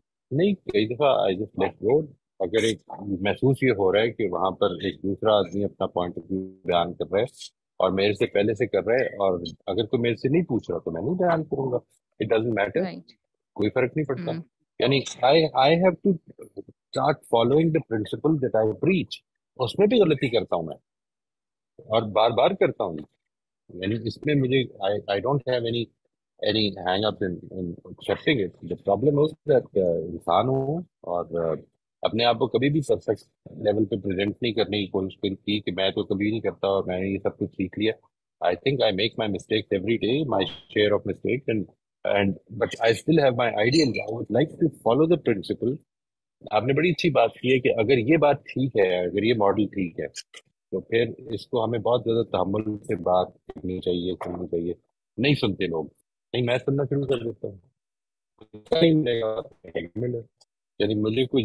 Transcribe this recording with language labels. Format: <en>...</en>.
<ur>نہیں، کئی دفعہ</ur> <en>I just let go.</en> <ur>اگر ایک محسوس یہ ہو رہا ہے کہ وہاں پر ایک دوسرا آدمی اپنا پوائنٹ آف ویو بیان کر رہا ہے اور میرے سے پہلے سے کر رہا ہے، اور اگر کوئی میرے سے نہیں پوچھ رہا تو میں نہیں بیان کروں گا.</ur> <en>It doesn't matter, right.</en> <ur>کوئی فرق نہیں پڑتا. یعنی</ur> <en>I have to start following the principle that I preach.</en> <ur>اس میں بھی غلطی کرتا ہوں میں، اور بار بار کرتا ہوں. یعنی اس میں مجھے</ur> <en>I don't have any hang up in accepting it. The problem is that</en> <ur>انسان ہوں، اور اپنے آپ کو کبھی بھی پرفیکٹ لیول پہ پریزنٹ نہیں کرنے کی کوشش کی کہ میں تو کبھی نہیں کرتا اور میں نے یہ سب کچھ سیکھ لیا.</ur> <en>I think I make my mistakes every day, my share of mistakes, and but I still have my ideals. I would like to follow the principle.</en> <ur>آپ نے بڑی اچھی بات کی ہے کہ اگر یہ بات ٹھیک ہے، اگر یہ ماڈل ٹھیک ہے، تو پھر اس کو ہمیں بہت زیادہ تحمل سے بات کرنی چاہیے، سننی چاہیے. نہیں سنتے لوگ، نہیں میں سننا شروع کر دیتا ہوں. نہیں ملے گا، نہیں ملے. یعنی مجھے کوئی</ur>